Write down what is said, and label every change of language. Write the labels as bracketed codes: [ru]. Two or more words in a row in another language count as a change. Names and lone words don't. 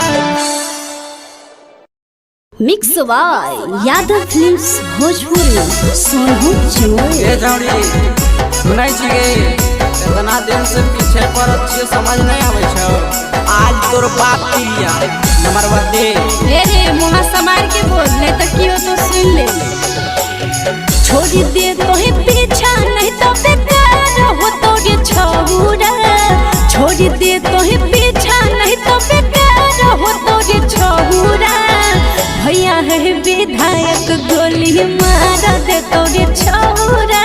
[en] Mix by यादव फिल्म्स भोजपुरी सोनू चमोली। [mai] ए जौड़ी सुनाई छिगे इतना दिन से पीछे पड़त छिए समझ नहीं आवे छौ। आज तोर बाप पिलिया नंबर दे रे मुहा समार के बोल ले तो कियो तो सुन ले। छोड़ दे तो ही पीछा नहीं तो बेकार हो तो ये छौरा। छोड़ दे तो ही पीछा नहीं तो बेकार हो तो ये छौरा। भैया है विधायक गोली मार दे तो ये छौरा।